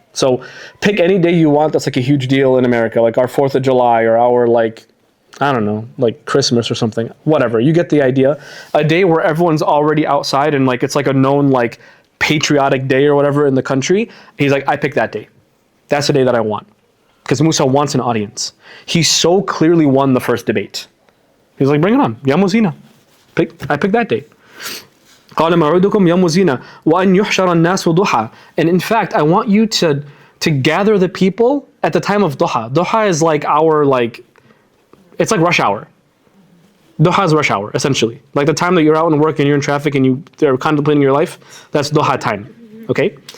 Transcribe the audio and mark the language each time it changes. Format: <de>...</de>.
<en>So pick any day you want that's like a huge deal in America, like our 4th of July or our like, I don't know, like Christmas or something, whatever. You get the idea. A day where everyone's already outside and like it's like a known like patriotic day or whatever in the country. He's like, I pick that day. That's the day that I want. Because Musa wants an audience. He so clearly won the first debate. He's like, bring it on. Yawm Zina. I pick that day.</en> <ar>قال موعدكم يوم الزينة وأن يحشر الناس ضحى.</ar> <en>And in fact, I want you to gather the people at the time of duha. Duha is like our like, it's like rush hour. Duha is rush hour, essentially. Like the time that you're out in work and you're in traffic and they're contemplating your life, that's duha time. Okay?</en>